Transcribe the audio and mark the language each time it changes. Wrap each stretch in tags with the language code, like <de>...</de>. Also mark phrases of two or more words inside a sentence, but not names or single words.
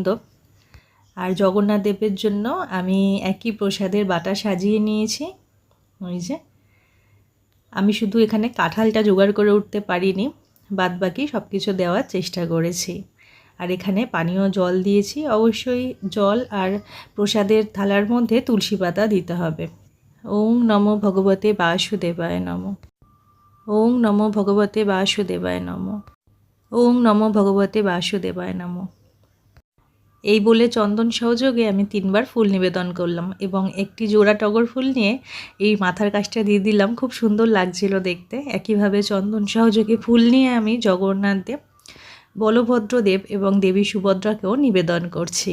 <bn>আর জগন্নাথ দেবের জন্য আমি একই প্রসাদের বাটা সাজিয়ে নিয়েছি। ওই যে আমি শুধু এখানে কাঁঠালটা জোগাড় করে উঠতে পারিনি, বাদবাকি সব কিছু দেওয়ার চেষ্টা করেছি। আর এখানে পানীয় জল দিয়েছি। অবশ্যই জল আর প্রসাদের থালার মধ্যে তুলসী পাতা দিতে হবে।</bn> <sa>ওং নমো ভগবতে বাসুদেবায় নমঃ। ওং নমো ভগবতে বাসুদেবায় নমঃ। ওং নমো ভগবতে বাসুদেবায় নমঃ।</sa> <bn>এই বলে চন্দন সহযোগে আমি 3বার ফুল নিবেদন করলাম এবং একটি জোড়া টগর ফুল নিয়ে এই মাথার কাছটা দিয়ে দিলাম। খুব সুন্দর লাগছিল দেখতে। একইভাবে চন্দন সহযোগে ফুল নিয়ে আমি জগন্নাথ দেব, বলভদ্র দেব এবং দেবী সুভদ্রাকেও নিবেদন করছি।</bn>